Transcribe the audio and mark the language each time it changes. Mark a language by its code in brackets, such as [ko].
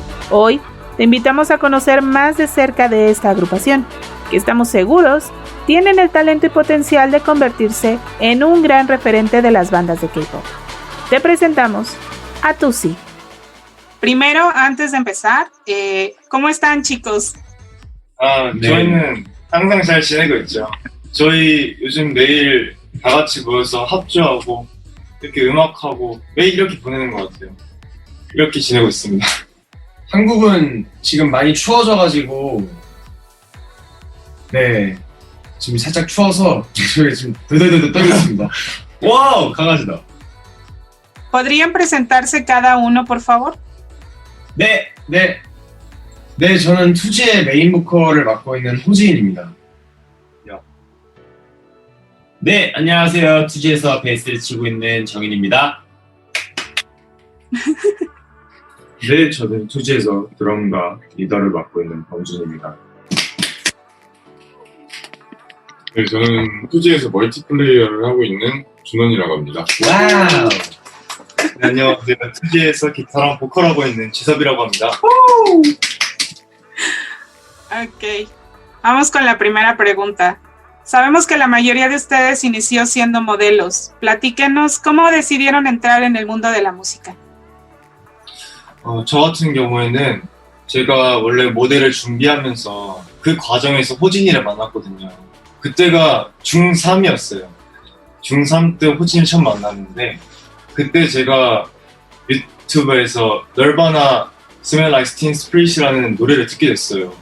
[es] Hoy te invitamos a conocer más de cerca de esta agrupación, que estamos seguros tienen el talento y potencial de convertirse en un gran referente de las bandas de K-pop. Te presentamos a TUSI. Primero, antes de empezar, ¿cómo están, chicos? [ko] 네. 저희는 항상 잘 지내고 있죠. 저희 요즘 매일 다 같이 모여서 합주하고 이렇게 음악하고 매일 이렇게 보내는 것 같아요. 이렇게 지내고 있습니다. 한국은 지금 많이 추워져가지고 네 지금 살짝 추워서 저희 지금 들들들 떨고 있습니다. 와우 강아지다. [es] ¿Podrían presentarse cada uno, por favor? [ko] 네 저는 투지의 메인 보컬을 맡고 있는 호지인입니다. 네, 안녕하세요. 투지에서 베이스를 치고 있는 정인입니다. 네, 저는 투지에서 드럼과 리더를 맡고 있는 범준입니다. 네, 저는 투지에서 멀티플레이어를 하고 있는 준원이라고 합니다. 와우. 네, 안녕하세요. 투지에서 기타랑 보컬하고 있는 지섭이라고 합니다. [es] Ok, vamos con la primera pregunta. Sabemos que la mayoría de ustedes inició siendo modelos. Platíquenos cómo decidieron entrar en el mundo de la música. [ko] 저 같은 경우에는 제가 원래 모델을 준비하면서 그 과정에서 호진이를 만났거든요. 그때가 중3이었어요. 중3 때 호진이를 처음 만났는데 그때 제가 유튜브에서 널바나 Smell Like Teen Spirit이라는 노래를 듣게 됐어요.